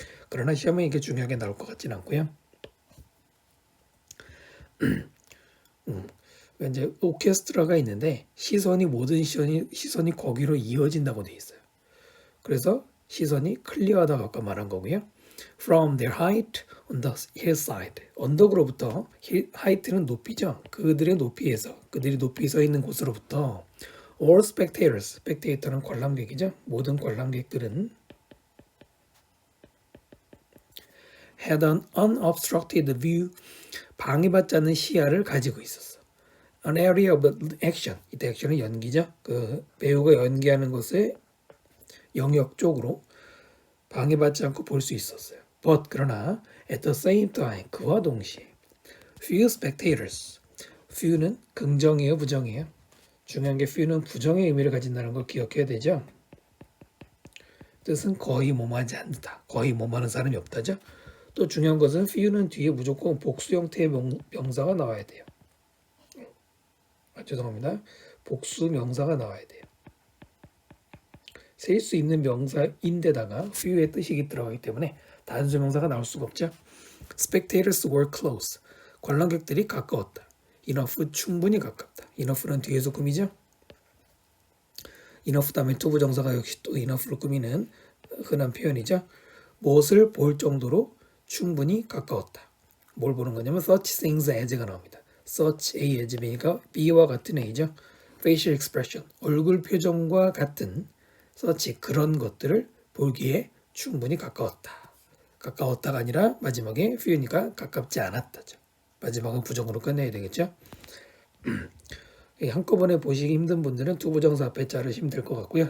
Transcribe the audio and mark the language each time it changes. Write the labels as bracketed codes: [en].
[ko] 그러나 시험에 이게 중요하게 나올 것 같진 않고요. 이제 오케스트라가 있는데 모든 시선이 거기로 이어진다고 돼 있어요. 그래서 시선이 클리어하다고 아까 말한 거고요. [en] From their height on the hillside. [ko] 언덕으로부터 height는 높이죠. 그들이 높이 서 있는 곳으로부터 [en] all spectators, [ko] spectator는 관람객이죠. 모든 관람객들은 [en] had an unobstructed view, [ko] 방해받지 않는 시야를 가지고 있었어. [en] An area of action, [ko] 이때 액션은 연기죠. 그 배우가 연기하는 것의 영역 쪽으로 방해받지 않고 볼 수 있었어요. [en] But [ko] 그러나 [en] at the same time, [ko] 그와 동시에 [en] few spectators, [ko] few는 긍정이에요, 부정이에요? 중요한 게 few는 부정의 의미를 가진다는 걸 기억해야 되죠. 뜻은 거의 뭐뭐하지 않다, 거의 뭐뭐하는 사람이 없다죠. 또 중요한 것은 few는 뒤에 무조건 복수 형태의 명사가 나와야 돼요. 죄송합니다. 복수 명사가 나와야 돼요. 셀 수 있는 명사인데다가 few의 뜻이 들어가기 때문에 단수 명사가 나올 수가 없죠. [en] Spectators were close. [ko] 관람객들이 가까웠다. Enough, 충분히 가깝다. Enough는 뒤에서 꾸미죠. Enough 다음에 투부정사가 역시 또 enough로 꾸미는 흔한 표현이죠. 무엇을 볼 정도로 충분히 가까웠다. 뭘 보는 거냐면 such things as가 나옵니다. such A as B니까 B와 같은 A죠. facial expression, 얼굴 표정과 같은 such 그런 것들을 보기에 충분히 가까웠다. 가까웠다가 아니라 마지막에 few니까 가깝지 않았다죠. 마지막은 부정으로 끝내야 되겠죠. 한꺼번에 보시기 힘든 분들은 투부정사 앞에 자르시면 될 것 같고요.